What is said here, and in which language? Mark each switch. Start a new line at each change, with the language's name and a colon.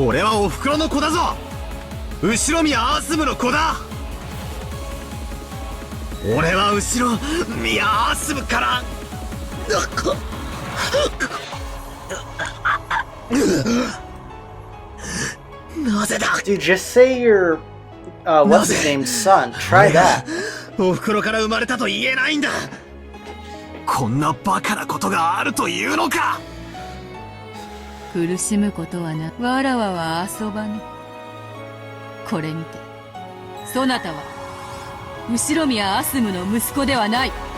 Japanese: 俺はお袋の子だぞ。後宮アスムの子だ。俺は後宮アスムからなぜだ。
English: Dude, just say you're what's his name's son. Try that.
Japanese: お袋から生まれたと言えないんだ。こんなバカなことがあるというのか。苦しむことはな。わらわは遊ばぬ。これにてそなたは後宮アスムの息子ではない。